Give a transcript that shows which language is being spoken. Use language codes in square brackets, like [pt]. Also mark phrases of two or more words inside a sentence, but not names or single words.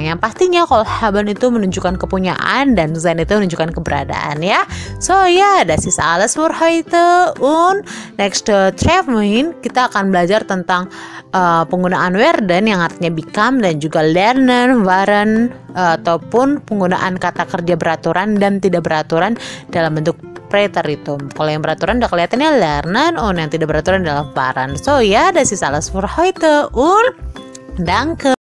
[id] Yang pastinya kalau haben itu menunjukkan kepunyaan dan sein itu menunjukkan keberadaan ya. So ya, [de] das ist alles für heute. Und next Treffen [id] kita akan belajar tentang penggunaan werden yang artinya become dan juga [de] lernen, waren, [id] ataupun penggunaan kata kerja beraturan dan tidak beraturan dalam bentuk Präteritum. Kalau yang beraturan udah kelihatannya lernen, yang tidak beraturan adalah waren. [de] So ya, das ist alles für heute und danke.